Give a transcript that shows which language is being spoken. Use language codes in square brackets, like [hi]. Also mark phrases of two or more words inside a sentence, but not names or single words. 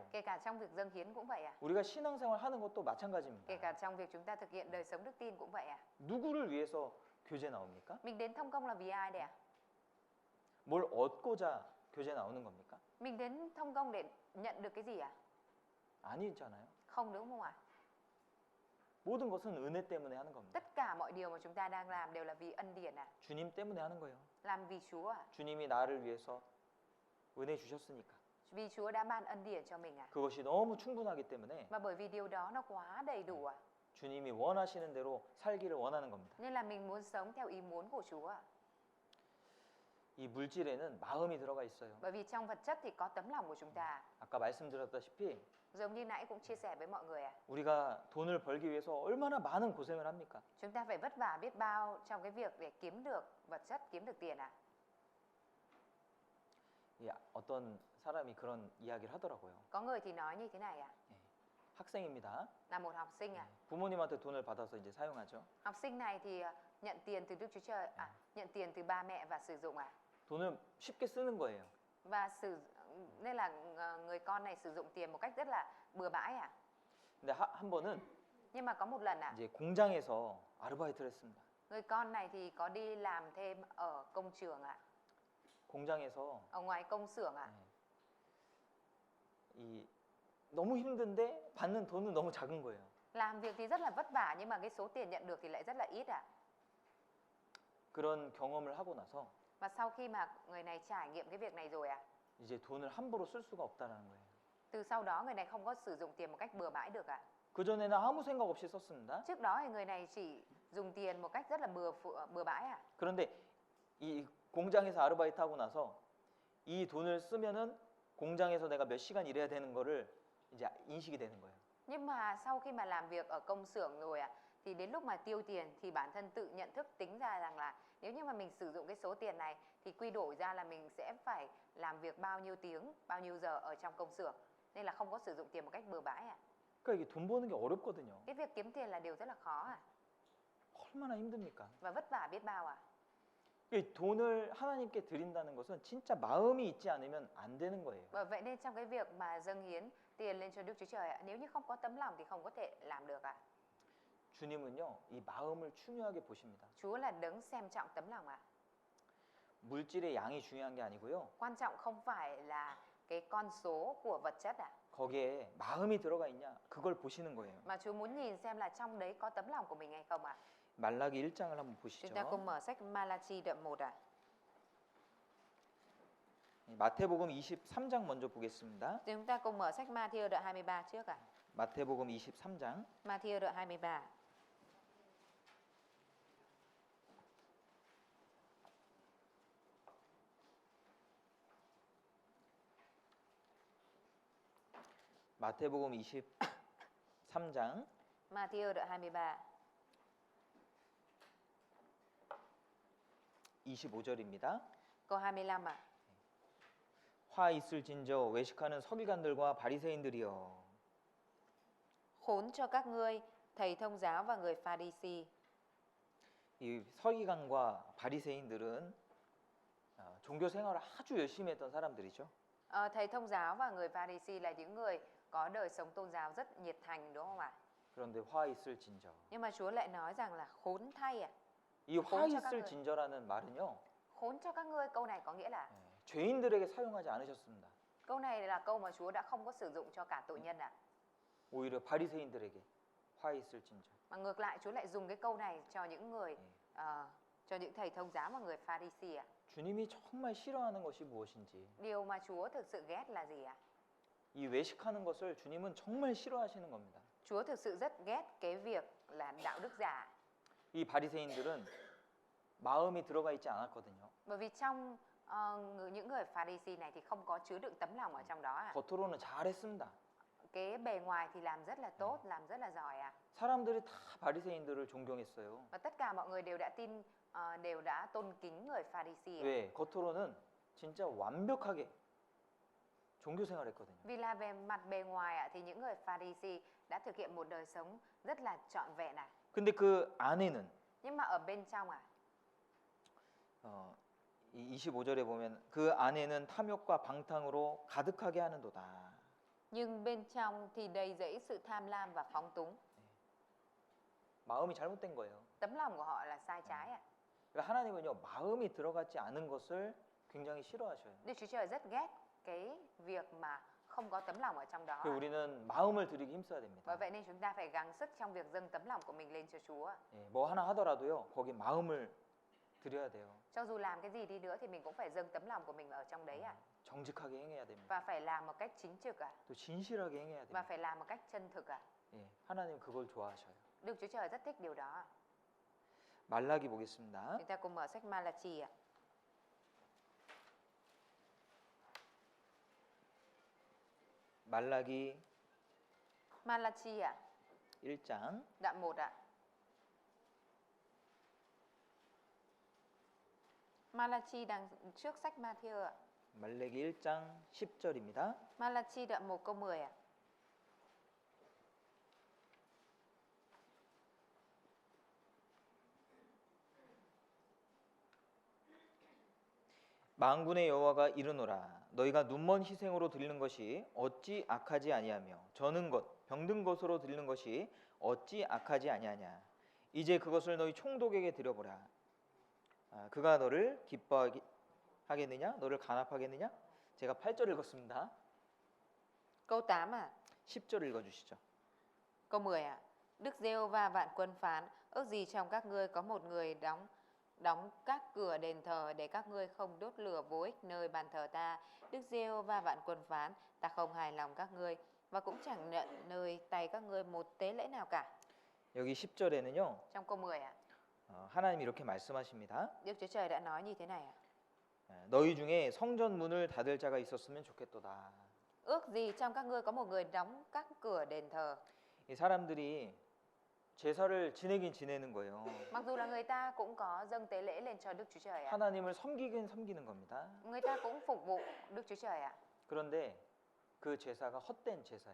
[vi] Kể cả trong việc dâng hiến cũng vậy ạ. [ko] 우리가 신앙생활 하는 것도 [vi] Kể [ko] 마찬가지입니다. [vi] cả trong việc chúng ta thực hiện đời sống đức tin cũng vậy ạ. [ko] 누구를 위해서 교제 나옵니까? [vi] Mình đến thông công là vì ai đây ạ? [ko] 뭘 얻고자 교제 나오는 겁니까? [vi] Mình đến thông công để nhận được cái gì ạ? [ko] 아니잖아요. [vi] Không đúng không ạ? [ko] 모든 것은 은혜 때문에 하는 겁니다. [vi] Tất cả mọi điều mà chúng ta đang làm đều là vì ân điển ạ. [ko] 주님 때문에 하는 거예요. [vi] Làm vì Chúa ạ. [ko] 주님이 나를 위해서 은혜 주셨으니까. [vi] Vì Chúa đã ban ân điển cho mình ạ. [ko] 그것이 너무 충분하기 때문에 [vi] Và bởi vì điều đó nó quá đầy đủ ạ. [ko] 주님이 원하시는 대로 살기를 원하는 겁니다. [vi] Nên là mình muốn sống theo ý muốn của Chúa ạ. [ko] 이 물질에는 마음이 들어가 있어요. [vi] Bởi vì trong vật chất thì có tấm lòng của chúng ta. [ko] 아까 말씀드렸다시피 [vi] Giống như nãy cũng chia sẻ với mọi người ạ. [ko] 우리가 돈을 벌기 위해서 얼마나 많은 고생을 합니까? [vi] Chúng ta phải vất vả biết bao trong cái việc để kiếm được vật chất, kiếm được tiền ạ. [ko] 어떤 사람이 그런 이야기를 하더라고요. [vi] Có người thì nói như thế này ạ. [ko] 학생입니다. [vi] Là một học sinh ạ. [ko] 부모님한테 돈을 받아서 이제 사용하죠. [vi] Học sinh này thì nhận tiền từ Đức Chúa Trời, nhận tiền từ ba mẹ và sử dụng ạ. [ko] 돈을 쉽게 쓰는 거예요. [vi] Và nên là người con này sử dụng tiền một cách rất là bừa bãi ạ. [ko] 근데 한 번은 [vi] Nhưng mà có một lần ạ, [ko] 이제 공장에서 아르바이트를 했습니다. [vi] người con này thì có đi làm thêm ở công trường ạ, [ko] 공장에서 [vi] ở ngoài công xưởng ạ. [ko] 이 너무 힘든데 받는 돈은 너무 작은 거예요. [vi] Làm việc thì rất là vất vả nhưng mà cái số tiền nhận được thì lại rất là ít ạ. [ko] 그런 경험을 하고 나서 [vi] Và sau khi mà người này trải nghiệm cái việc này rồi ạ, [ko] 이제 돈을 함부로 쓸 수가 없다라는 거예요. [vi] từ sau đó người này không có sử dụng tiền một cách bừa bãi được ạ. [ko] 그 전에는 아무 생각 없이 썼습니다. [vi] Trước đó thì người này chỉ dùng tiền một cách rất là bừa bãi ạ. [ko] 그런데 이 공장에서 아르바이트 하고 나서 이 돈을 쓰면은 공장에서 내가 몇 시간 일해야 되는 거를 이제 인식이 되는 거예요. [vi] Nhưng mà sau khi mà làm việc ở công xưởng rồi thì đến lúc mà tiêu tiền thì bản thân tự nhận thức tính ra rằng là nếu như mà mình sử dụng cái số tiền này thì quy đổi ra là mình sẽ phải làm việc bao nhiêu tiếng, bao nhiêu giờ ở trong công xưởng. Nên là không có sử dụng tiền một cách bừa bãi ạ. [ko] 그러니까 이게 돈 버는 게 어렵거든요. [vi] Cái việc kiếm tiền là điều rất là khó ạ. [ko] 얼마나 힘듭니까? [vi] Và vất vả biết bao ạ. [ko] 이 돈을 하나님께 드린다는 것은 진짜 마음이 있지 않으면 안 되는 거예요. [vi] Bởi vậy nên trong cái việc mà dâng hiến tiền lên cho Đức Chúa Trời ạ, nếu như không có tấm lòng thì không có thể làm được ạ. [ko] 주님은요, 이 마음을 중요하게 보십니다. [vi] Chúa là đấng xem trọng tấm lòng ạ. [ko] 물질의 양이 중요한 게 아니고요. [vi] Quan trọng không phải là cái con số của vật chất ạ. [ko] 거기에 마음이 들어가 있냐? 그걸 보시는 거예요. [vi] Mà Chúa muốn nhìn xem là trong đấy có tấm lòng của mình hay không ạ. [ko] 말라기 1장을 한번 [vi] Chúng ta [ko] 보시죠. [vi] cùng mở sách Malachi đoạn 1 ạ. [ko] 마태복음 23장 먼저 보겠습니다. [vi] Chúng ta cùng mở sách Ma-thi-ơ đoạn 23 trước ạ. [ko] 마태복음 23장 [vi] Ma-thi-ơ đoạn 23. [ko] 마태복음 23장 [vi] Ma-thi-ơ đoạn 23. [ko] 25절입니다. [vi] Câu 25 ạ. [ko] 화 있을진저 외식하는 서기관들과 바리새인들이여. [vi] Khốn cho các ngươi, thầy thông giáo và người Pha-ri-si. [ko] 이 서기관과 바리새인들은 종교 생활을 아주 열심히 했던 사람들이죠. [vi] Thầy thông giáo và người Pha-ri-si là những người có đời sống tôn giáo rất nhiệt thành đúng không ạ? [ko] 그런데 화 있을진저. [vi] Nhưng mà Chúa lại nói rằng là khốn thay ạ. [ko] 이 화 [vi] khốn cho các người. [ko] 있을진저라는 말은요. [vi] Khốn cho các ngươi, câu này có nghĩa là [ko] 죄인들에게 사용하지 않으셨습니다. [vi] câu này là câu mà Chúa đã không có sử dụng cho cả tội nhân ạ. [ko] 오히려 바리새인들에게 화 있을진저. [vi] Mà ngược lại Chúa lại dùng cái câu này cho những người cho những thầy thông giáo và người Pha-ri-si ạ. [ko] 주님이 정말 싫어하는 것이 무엇인지. [vi] Điều mà Chúa thực sự ghét là gì ạ? [ko] 이 외식하는 것을 주님은 정말 싫어하시는 겁니다. [vi] Chúa thực sự rất ghét cái việc là đạo đức giả. [ko] 이 바리새인들은 마음이 들어가 있지 않았거든요. [vi] Bởi vì trong những người Pha-ri-si này thì không có chứa đựng tấm lòng ở trong đó ạ. [ko] 겉으로는 잘했습니다. [vi] Cái bề ngoài thì làm rất là tốt, làm rất là giỏi ạ. [ko] 사람들이 다 바리새인들을 존경했어요. [vi] Và tất cả mọi người đều đã đều đã tôn kính người Pha-ri-si ạ. [ko] 왜? 겉으로는 진짜 완벽하게 종교 생활했거든요. [vi] Vì là về mặt bề ngoài ạ thì những người Pha-ri-si đã thực hiện một đời sống rất là trọn vẹn ạ. [ko] 근데 그 안에는 [vi] Nhưng mà ở bên trong ạ, [ko] 이 25절에 보면 그 안에는 탐욕과 방탕으로 가득하게 하는도다. [vi] nhưng bên trong thì đầy dẫy sự tham lam và phóng túng. [ko] 마음이 잘못된 거예요. [vi] Tấm lòng của họ là sai trái ạ. [ko] 그러니까 하나님은요, 마음이 들어가지 않은 것을 굉장히 싫어하셔요. [vi] Đức Chúa Trời rất ghét cái việc mà không có tấm lòng ở trong đó. [ko] 그래서 우리는 마음을 드리기 힘써야 됩니다. [vi] Bởi vậy nên chúng ta phải gắng sức trong việc dâng tấm lòng của mình lên cho Chúa. [ko] 예, 뭐 하나 하더라도요, 거기 마음을 드려야 돼요. [vi] Cho dù làm cái gì đi nữa thì mình cũng phải dâng tấm lòng của mình ở trong đấy ạ. [ko] 정직하게 행해야 됩니다. [vi] Và phải làm một cách chính trực ạ. [ko] 또 진실하게 행해야 [vi] Và [ko] 됩니다. [vi] phải làm một cách chân thực ạ. [ko] 예, 하나님 그걸 좋아하셔요. [vi] Đức Chúa Trời rất thích điều đó ạ. [ko] 말라기 보겠습니다. [vi] Chúng ta cùng mở sách Ma-la-chi ạ. [ko] 말라기 [vi] Ma-la-chi ạ, [ko] 1장 [vi] đoạn 1 ạ. Ma-la-chi đang trước sách Ma-thi-ơ ạ. [ko] 말라기 1장 10절입니다. [vi] Ma-la-chi đoạn 1 câu 10 ạ. [ko] 만군의 여호와가 이르노라 너희가 눈먼 희생으로 드리는 것이 어찌 악하지 아니하며 저는 것 병든 것으로 드리는 것이 어찌 악하지 아니하냐 이제 그것을 너희 총독에게 드려보라. 그가 너를 기뻐하겠느냐 너를 간합하겠느냐. 제가 8절 읽었습니다. [vi] Câu 8 ạ. [ko] 10절 읽어주시죠. [vi] Câu 10 ạ. Đức Giê-hô-va vạn quân phán, ước gì trong các ngươi có một người đóng các cửa đền thờ để các ngươi không đốt lửa vô ích nơi bàn thờ ta. Đức Giê-hô-va vạn quân phán, ta không hài lòng các ngươi và cũng chẳng nhận nơi tay các ngươi một tế lễ nào cả. [ko] 여기 10절에는요 [vi] Trong câu 10 ạ, [ko] 하나님이 이렇게 말씀하십니다. [vi] Đức Chúa Trời đã nói như thế này ạ. [ko] 너희 중에 성전 문을 닫을 자가 있었으면 좋겠도다. [vi] Ước gì trong các ngươi có một người đóng các cửa đền thờ. [ko] 이 사람들이 제사를 지내긴 지내는 거예요. [vi] Mặc dù là người ta cũng có dâng tế lễ lên cho Đức Chúa Trời ạ. [ko] 하나님을 섬기긴 섬기는 겁니다. [vi] Người ta cũng phục vụ Đức Chúa Trời ạ. [ko] 그런데 그 제사가 헛된 제사예요.